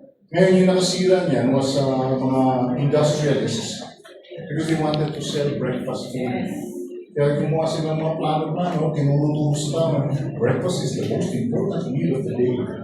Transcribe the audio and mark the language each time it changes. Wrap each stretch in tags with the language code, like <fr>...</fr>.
<tl>Ngayon yung nakasira niyan was mga industrialists.</tl> <en>Because they wanted to sell breakfast food.</en> <tl>Kaya kumuha sila ng mga plano-plano, tinuro sila.</tl> <en>Breakfast is the most important meal of the day.</en>